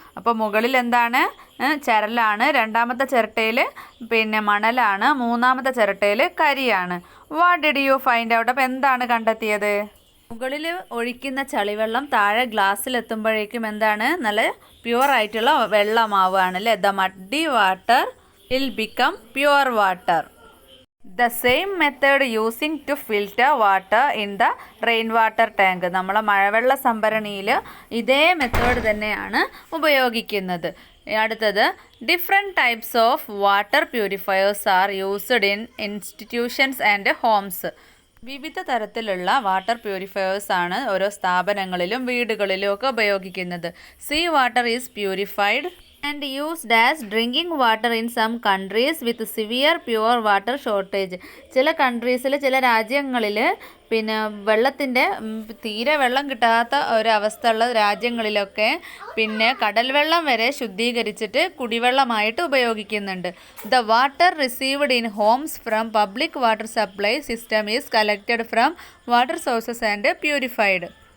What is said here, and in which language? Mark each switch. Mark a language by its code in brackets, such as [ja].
[ml] അപ്പോൾ മുകളിൽ എന്താണ്, ചരലാണ്, രണ്ടാമത്തെ ചിരട്ടയിൽ പിന്നെ മണലാണ്, മൂന്നാമത്തെ ചിരട്ടയിൽ കരിയാണ്. [en] What did you find out? [ml] അപ്പോൾ എന്താണ് കണ്ടെത്തിയത്? മുകളിൽ ഒഴിക്കുന്ന ചളിവെള്ളം താഴെ ഗ്ലാസ്സിലെത്തുമ്പോഴേക്കും എന്താണ്, നല്ല പ്യുവർ ആയിട്ടുള്ള വെള്ളമാവുകയാണ് അല്ലേ. [en] The muddy water will become pure water. The same method using to filter water in the rain water tank. [ml] നമ്മളെ മഴവെള്ള സംഭരണിയിൽ ഇതേ മെത്തേഡ് തന്നെയാണ് ഉപയോഗിക്കുന്നത്. [en] അടുത്തത്, different types of water purifiers are used in institutions and homes. [ml] വിവിധ തരത്തിലുള്ള water purifiers ആണ് ഓരോ സ്ഥാപനങ്ങളിലും വീടുകളിലും ഒക്കെ ഉപയോഗിക്കുന്നത്. [en] Sea water is purified and used as drinking water in some countries with severe pure water shortage. [ml] ചില കൺട്രീസിൽ, ചില രാജ്യങ്ങളിൽ പിന്നെ വെള്ളത്തിൻ്റെ തീരെ വെള്ളം കിട്ടാത്ത ഒരവസ്ഥ ഉള്ള രാജ്യങ്ങളിലൊക്കെ പിന്നെ കടൽ വെള്ളം വരെ ശുദ്ധീകരിച്ചിട്ട് കുടിവെള്ളമായിട്ട് ഉപയോഗിക്കുന്നുണ്ട്. [en] The water received in homes from public water supply system is collected from water sources and purified.